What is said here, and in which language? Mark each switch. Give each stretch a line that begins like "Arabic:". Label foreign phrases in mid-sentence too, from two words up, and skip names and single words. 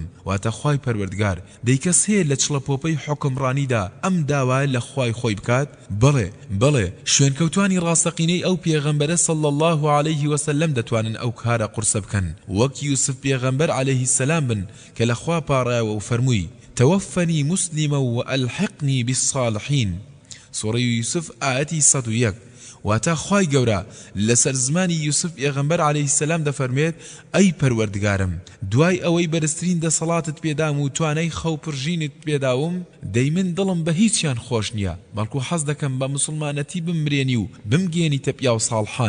Central Kurdish: واتە خوای پەروەردگار دەیکەس هەیە لە چڵەپۆپەی حوکمڕانیدا ئەم داوایە لە خوای خۆی بکات؟ بەڵێ شوێنکەوتوانی ڕاستەقینەی ئەو پێغەمبەرە
Arabic: صلی الله عليه وسلم
Central Kurdish: دەتوانن ئەو کارە قورسە بکەن، وەک یوسف پێغەمبەر
Arabic: عليه السلام
Central Kurdish: بن کە لە خوا پاڕایەوە و فەرمووی
Arabic: توفني مسلما وألحقني بالصالحين.
Central Kurdish: سورة يوسف آياتي 101. واتا خوای گەورە لەسەر زمانی یوسف پێغەمبەر
Arabic: عەلەیهی السەلام
Central Kurdish: دەفەرمێت ئەی پەروەردگارم دوای ئەوەی بەرزترین دەسەڵاتت پێدام و توانای خەوپڕژینت پێداوم دەی من دڵم بە هیچیان خۆش نییە بەڵکو حەز دەکەم بە مسلمانەتی بمرێنی و بمگێنیتە پیا و ساڵحان.